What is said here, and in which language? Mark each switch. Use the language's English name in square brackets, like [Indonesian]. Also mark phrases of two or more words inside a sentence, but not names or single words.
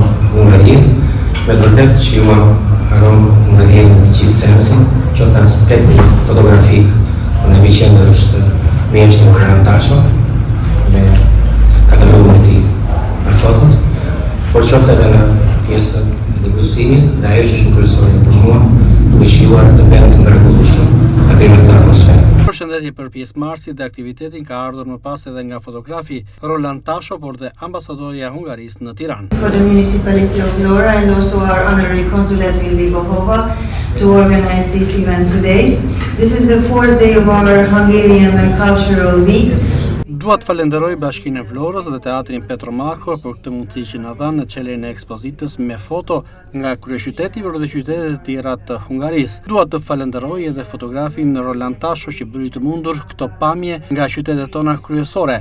[Albanian] Hungarie, me të vërtetë që ju Aroma Hungarie në të gjithë sensin, qoftë aspekti fotografik, në mi qendër është mjeshtri Roland Tasho, me katalogun e tij me fotot, por qoftë edhe në pjesën e degustimit dhe ajo që është në kryesore për mua, duke shijuar të bëndë të mrekullueshëm atë në atmosferë. Përshëndetje për pjesëmarrësit dhe aktivitetin ka ardhur më pas edhe nga fotografi Roland Tasho, por dhe ambasadorja e Hungarisë në Tiranë. [English] For the municipality of Vlora and also our honorary consulate in Libohova to organize this event today. This is the fourth day of our Hungarian Cultural Week. [Albanian] Dua të falenderoj Bashkinë e Vlorës dhe teatrin Petro Marko për këtë mundësi që na dhanë në çeljen e ekspozitës me foto nga kryeqyteti por dhe qytetet e tjera të Hungarisë. Dua të falenderoj edhe fotografin Roland Tasho që bëri të mundur këto pamje nga qytetet tona kryesore.